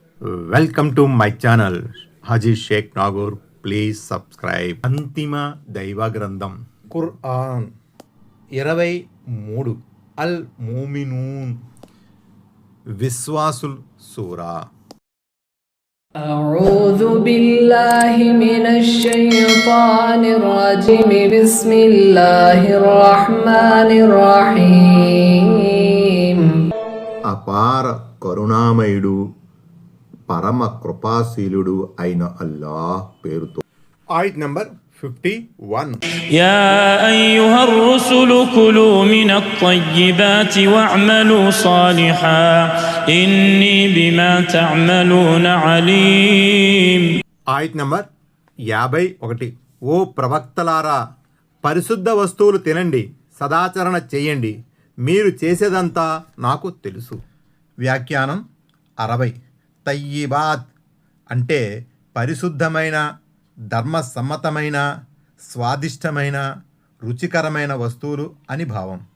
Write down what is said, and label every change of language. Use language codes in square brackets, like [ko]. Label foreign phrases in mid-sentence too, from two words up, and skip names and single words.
[en] welcome to my channel హాజీ షేక్ నాగూర్. please subscribe. [te] అంతిమ దైవ గ్రంథం ఖురాన్ 23 అల్ మూమినూన్ విశ్వాసుల్ సూరా. [ar] أعوذ بالله من الشيطان الرجيم بسم الله الرحمن الرحيم. [te] అపార కరుణామయుడు పరమ కృపాశీలుడు అయిన అల్లాహ్ పేరుతో. ఆయత్ నంబర్ 51. [ar] يا أيها الرسل كلوا من الطيبات واعملوا صالحا إني بما تعملون عليم. [te] ఆయత్ నంబర్ 51. ఓ ప్రవక్తలారా, పరిశుద్ధ వస్తువులు తినండి, సదాచరణ చేయండి, మీరు చేసేదంతా నాకు తెలుసు. వ్యాఖ్యానం 60. తయ్యిబాత్ అంటే పరిశుద్ధమైన, ధర్మసమ్మతమైన, స్వాదిష్టమైన, రుచికరమైన వస్తువులు అని భావం.